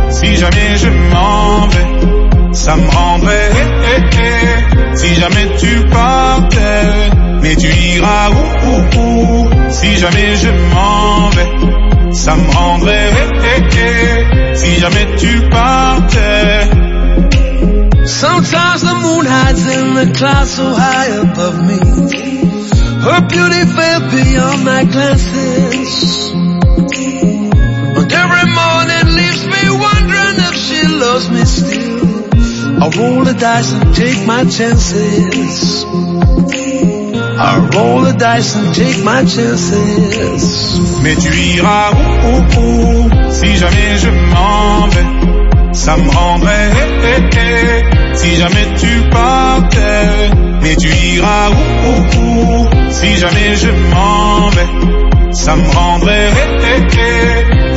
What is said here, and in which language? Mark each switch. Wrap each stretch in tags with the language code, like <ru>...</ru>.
<fr>Si jamais je m'en vais, ça me rendrait eh, eh, eh. Si jamais tu partais, mais tu iras où, où, où. Si jamais je m'en vais, ça me rendrait eh, eh, eh. Si jamais tu partais.</fr> <en>Sometimes the moon hides in the clouds so high above me. Her beauty fades beyond my glances. But every morning leaves me wondering if she loves me still. I roll the dice and take my chances. I roll the dice and take my chances.</en> <fr>Mais tu iras où, où, où. Si jamais je m'en vais, ça me rendrait eh, eh, eh. Si jamais tu partais. Mais tu iras où, où, où. Si jamais je m'en vais, ça me rendrait eh, eh, eh.</fr>